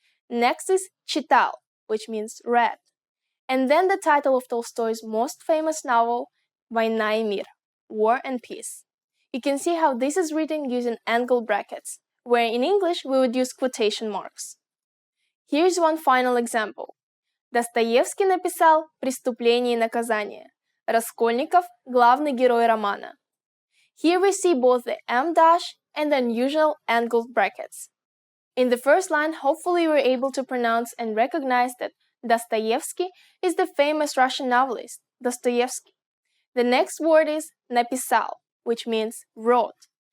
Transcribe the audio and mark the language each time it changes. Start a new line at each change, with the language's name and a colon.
English: Next is «читал», which means read. And then the title of Tolstoy's most famous novel,
Russian: «Война и мир»,
English: War and Peace. You can see how this is written using angle brackets, where in English we would use quotation marks. Here's one final example.
Russian: Достоевский написал «Преступление и наказание». Раскольников – главный герой романа.
English: Here we see both the em dash and the unusual angled brackets. In the first line, hopefully you were able to pronounce and recognize that Dostoevsky is the famous Russian novelist, Dostoevsky. The next word is написал, which means wrote.